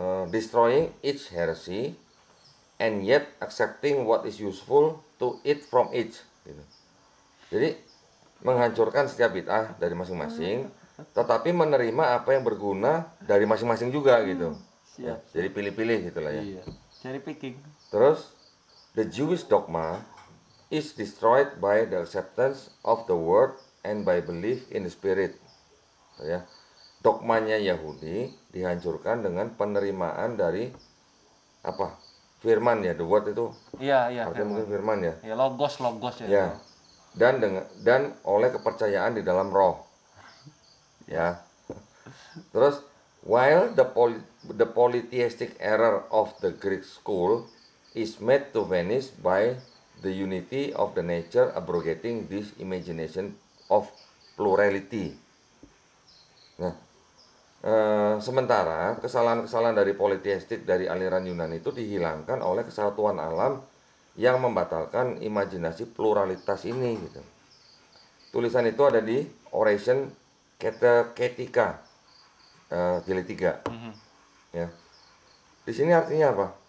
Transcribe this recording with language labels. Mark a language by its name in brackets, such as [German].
[English] Destroying each heresy and yet accepting what is useful to it from each. [Indonesian] Gitu. Jadi menghancurkan setiap bid'ah dari masing-masing, tetapi menerima apa yang berguna dari masing-masing juga gitu. Ya, jadi pilih-pilih gitulah ya. Iya. [English] Cherry picking. Terus the Jewish dogma is destroyed by the acceptance of the word and by belief in the spirit. [Indonesian] Ya. Dogmanya Yahudi dihancurkan dengan penerimaan dari apa? Firman ya, the word itu. Iya, Artinya mungkin firman ya. ya logos ya. Ya. Dan oleh kepercayaan di dalam roh. Ya. Terus [English] while the polytheistic error of the Greek school is made to vanish by the unity of the nature abrogating this imagination of plurality. [Indonesian] Nah, sementara kesalahan-kesalahan dari politheistik dari aliran Yunani itu dihilangkan oleh kesatuan alam yang membatalkan imajinasi pluralitas ini gitu. Tulisan itu ada di Oration Ketika jilid 3. Ya. Di sini artinya apa?